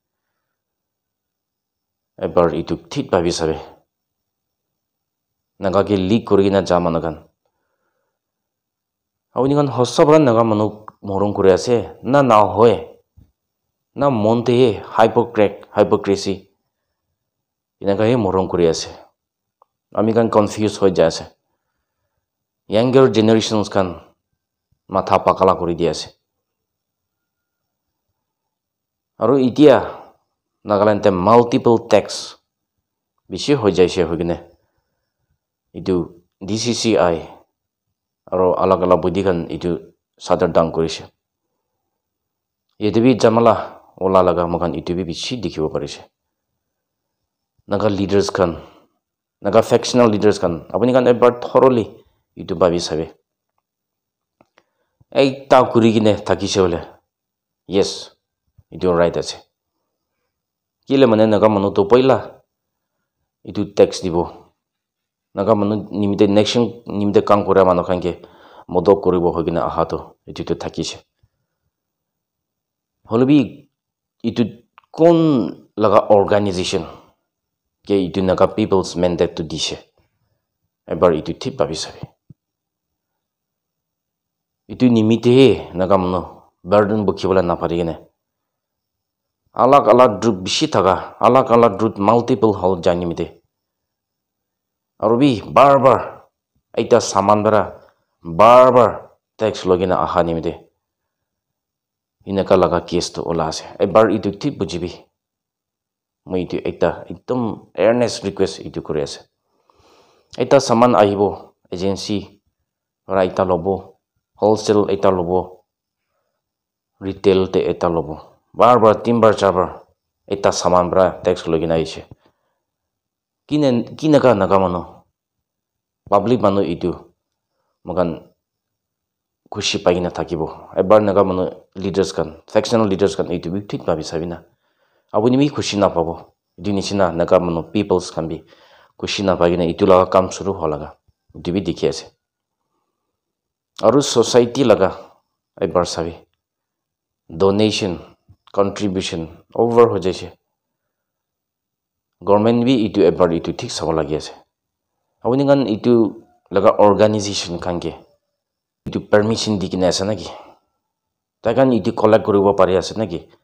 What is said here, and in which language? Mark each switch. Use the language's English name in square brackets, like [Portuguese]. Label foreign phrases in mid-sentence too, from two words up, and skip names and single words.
[Naga Pidgin] ebar itu thik babi sabi naga ke leak kuri na jamana kan awni kan hosabra naga manu morong kuri ase na hoye na monte hypocrisy inaga he morong kuri ase ami kan confuse hoi jase [English] younger generations [Naga Pidgin] kan matha pakala kuri di ase aru itia Nagaland te [English] multiple tax [Naga Pidgin] bishi hoi jaise hogine itu DCCI aro alag body kan itu sadar dang korise yedebi jamala ola laga mokan itu bi bishi dikhibo parise naga leaders kan naga [English] factional leaders [Naga Pidgin] kan apuni kan ebar thoroughly itu babi sabe ei ta kuri gine thakise bole yes itu right ase kile mane naga manu to poila itu tax dibo naga manu nimite nation nimite kam kora manu kanke modok koribo hogina aha to itu to thakise holobi itu kon laga organization ke itu naga [English] people's mandate [Naga Pidgin] to dishe ebar itu tip babi sabe itu nimite naga manu burden bukhibola na parigene alag group bishi thaga alag group multiple hol jani mite arubi bar aita saman bara bar tax logina aha nimite inaka laga case to ola ase ebar itu tip bujibi moi itu ekta ekdom [English] earnest request [Naga Pidgin] itu kore ase eta saman ahibo agency ora eta lobo wholesale eta lobo retail te eta lobo bar timbar chabar eta saman bra tax logina aise kinaka naga mano public mano itu mogan khushi paigina thakibo ebar naga mano leaders kan [English] factional leaders [Naga Pidgin] kan itu bi thik babi sabina abuni mi khushi na pabo dinisina naga mano peoples kan bi khushi na pagina itu laga kam shuru holaga itu bi dikhi ase aru society laga ebar sabi [English] donation contribution [Naga Pidgin] over ho jaise government bi itu ebar itu thik sabo lagi ase abuni kan itu laga organization kanke itu permission dikine ase naki takan itu collect koribo pari ase naki